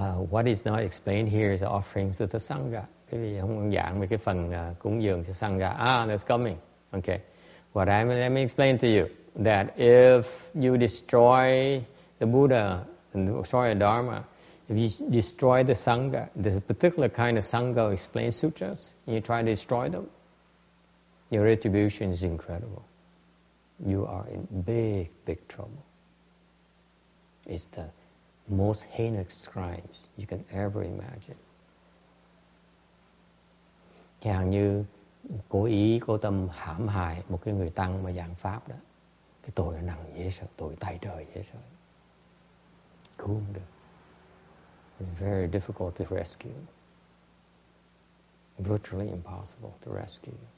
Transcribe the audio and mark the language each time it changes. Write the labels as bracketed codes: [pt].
[en] What is not explained here is the offerings to the Sangha. [vi] Cái gì không giảng về cái phần cúng dường cho Sangha. [en] That's coming. Okay. Let me explain to you that if you destroy the Buddha and destroy the Dharma, if you destroy the Sangha, there's a particular kind of Sangha explains sutras, and you try to destroy them, your retribution is incredible. You are in big trouble. It's the most heinous crimes you can ever imagine. [vi] Chẳng hạn như cố ý, cố tâm hãm hại một cái người tăng mà giảng pháp đó, cái tội nó nặng dễ sợ, tội tay trời dễ sợ, cứu không được. [en] It's very difficult to rescue, virtually impossible to rescue.